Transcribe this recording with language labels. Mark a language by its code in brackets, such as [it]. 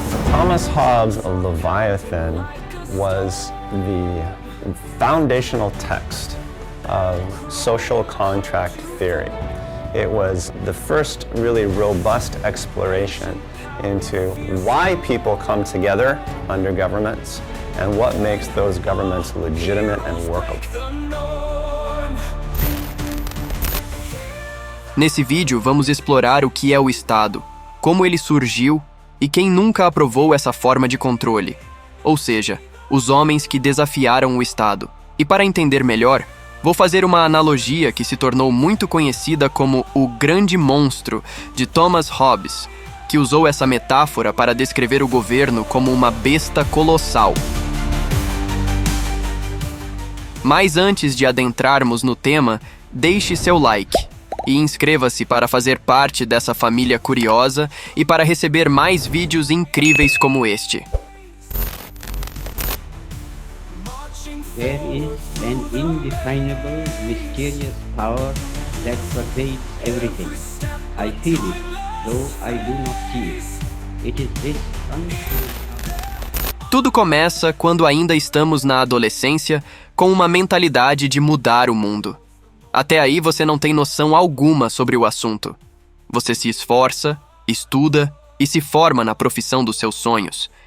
[en] Thomas Hobbes' Leviathan was the foundational text of social contract theory. It was the first really robust exploration into why people come together under governments and what makes those governments legitimate and workable. [pt] Nesse vídeo, vamos explorar o que é o Estado, como ele surgiu e quem nunca aprovou essa forma de controle, ou seja, os homens que desafiaram o Estado. E para entender melhor, vou fazer uma analogia que se tornou muito conhecida como o Grande Monstro, de Thomas Hobbes, que usou essa metáfora para descrever o governo como uma besta colossal. Mas antes de adentrarmos no tema, deixe seu like e inscreva-se para fazer parte dessa família curiosa e para receber mais vídeos incríveis como este. [en] There is an indefinable, mysterious power that pervades everything. I feel it, though I do not see it. It is this [pt] Tudo começa quando ainda estamos na adolescência com uma mentalidade de mudar o mundo. Até aí você não tem noção alguma sobre o assunto. Você se esforça, estuda e se forma na profissão dos seus sonhos.